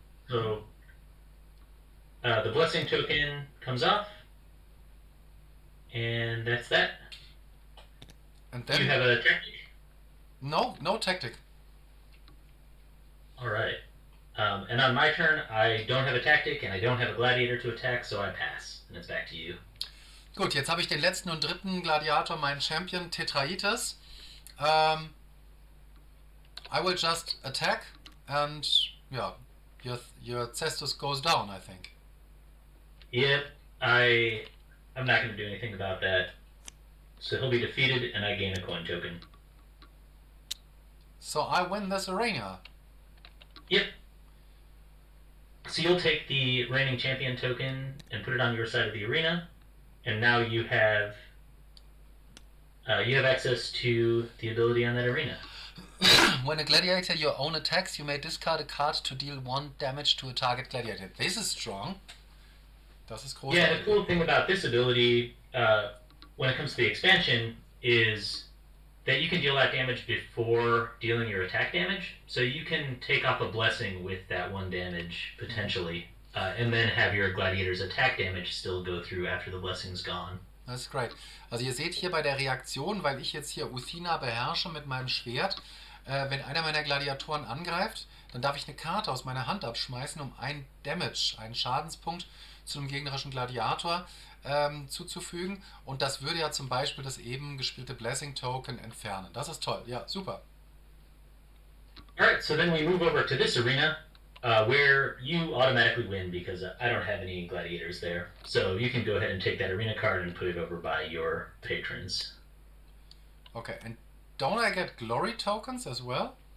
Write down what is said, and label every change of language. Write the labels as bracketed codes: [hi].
[en] So the blessing token comes off, and that's that. And Do then you have a tactic? no tactic. Alright. And on my turn, I don't have a tactic, and I don't have a gladiator to attack, so I pass. And it's back to you. [de] Gut, jetzt habe ich den letzten und dritten Gladiator, meinen Champion Tetraites. [en] I will just attack, and yeah, your cestus goes down, I think. Yep, I'm not going to do anything about that. So he'll be defeated, and I gain a coin token. So I win this arena. Yep. So you'll take the reigning champion token and put it on your side of the arena, and now you have access to the ability on that arena. When a gladiator your own attacks, you may discard a card to deal 1 damage to a target gladiator. This is strong. [de] Das ist großartig. [en] Yeah, the cool thing about this ability, when it comes to the expansion, is that you can deal that damage before dealing your attack damage. So you can take off a blessing with that 1 damage, potentially, and then have your gladiator's attack damage still go through after the blessing's gone. [de] Das ist great. Also ihr seht hier bei der Reaktion, weil ich jetzt hier Uthina beherrsche mit meinem Schwert, wenn einer meiner Gladiatoren angreift, dann darf ich eine Karte aus meiner Hand abschmeißen, um einen Damage, einen Schadenspunkt zu einem gegnerischen Gladiator zuzufügen. Und das würde ja zum Beispiel das eben gespielte Blessing Token entfernen. Das ist toll. Ja, super. [en] Alright, so then we move over to this arena, where you automatically win because I don't have any gladiators there. So you can go ahead and take that arena card and put it over by your patrons. Okay, and don't I get glory tokens as well?